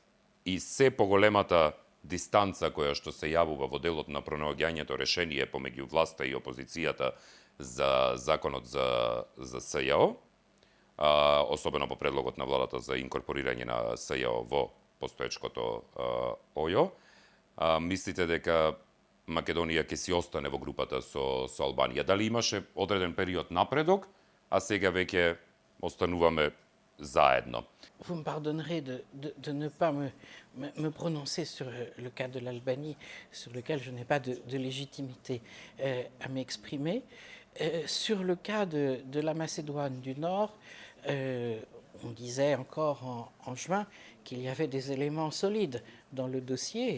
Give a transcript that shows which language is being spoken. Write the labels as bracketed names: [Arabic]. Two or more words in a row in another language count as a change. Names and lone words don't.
[Macedonian] и се поголемата дистанца која што се јавува во делот на пронаоѓањето решение помеѓу власта и опозицијата за законот за СЈО, особено по предлогот на владата за инкорпорирање на СЈО во постоечкото ОЈО, мислите дека Македонија ќе си остане во групата со Албанија? Дали имаше одреден период напредок, а сега веќе остануваме заедно? [French] Vous me pardonnerez de ne pas me prononcer sur le cas de l'Albanie, sur lequel je n'ai pas de légitimité à m'exprimer. Sur le cas de la Macédoine du Nord, on disait encore en juin qu'il y avait des éléments solides dans le dossier.